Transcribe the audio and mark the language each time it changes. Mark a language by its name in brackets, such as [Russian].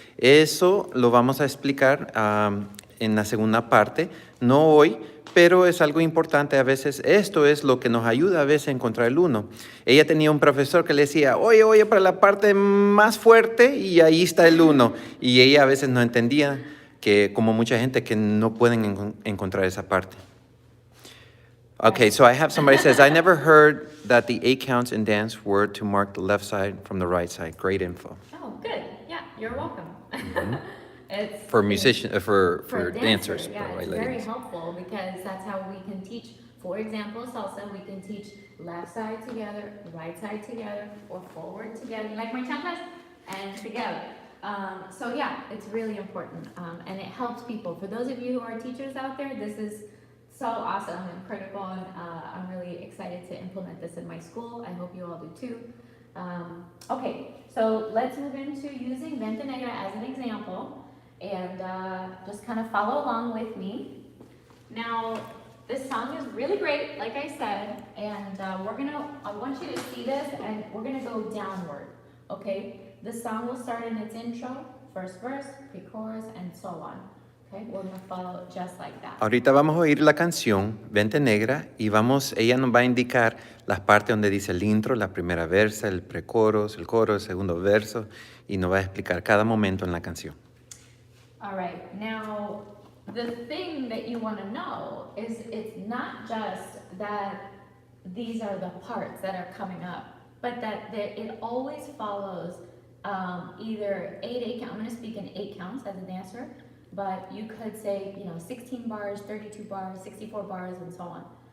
[Spanish] Eso lo vamos a explicar en la segunda parte, no hoy, pero es algo importante a veces. Esto es lo que nos ayuda a veces a encontrar el 1. Ella tenía un profesor que le decía, oye, para la parte más fuerte y ahí está el 1. Y ella a veces no entendía que como mucha gente que no pueden encontrar esa parte. [English] Okay, so I have somebody says, I never heard that the 8 counts in dance were to mark the left side from the right side. Great info. Oh, good. Yeah, you're welcome. Mm-hmm. It's for musicians, for dancers. Yeah, it's very helpful because that's how we can teach. For example, salsa, we can teach left side together, right side together, or forward together, like my chanclas, and together. So yeah, it's really important, and it helps people. For those of you who are teachers out there, this is so awesome and critical, and I'm really excited to implement this in my school. I hope you all do too. Okay, so let's move into using Vente Negra as an example, and just kind of follow along with me. Now, this song is really great, like I said, and I want you to see this, and we're gonna go downward, okay? The song will start in its intro, first verse, pre-chorus, and so on, Okay, we're gonna follow just like that. [Spanish] Ahorita vamos a oír la canción Vente Negra y ella nos va a indicar las partes donde dice el intro, la primera versa, el precoro, el coro, el segundo verso y nos va a explicar cada momento en la canción. [English] All right, now the thing that you want to know is it's not just that these are the parts that are coming up, but that it always follows either 8 count. I'm going to speak in 8 counts as a dancer, but you could say, 16 bars, 32 bars, 64 bars, and so on.